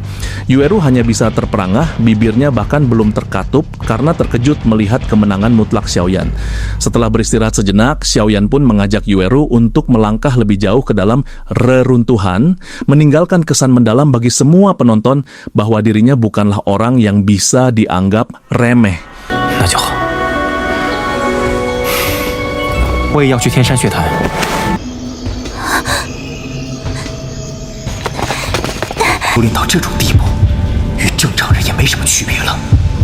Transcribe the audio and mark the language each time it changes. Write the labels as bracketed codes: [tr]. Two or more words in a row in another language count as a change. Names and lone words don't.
[id] Yueru hanya bisa terperangah, bibirnya bahkan belum terkatup karena terkejut melihat kemenangan mutlak Xiaoyan. Setelah beristirahat sejenak, Xiaoyan pun mengajak Yueru untuk melangkah lebih jauh ke dalam reruntuhan, meninggalkan kesan mendalam bagi semua penonton bahwa dirinya bukanlah orang yang bisa dianggap remeh. [zh] 那就好，我也要去天山血潭。修炼到这种地步，与正常人也没什么区别了。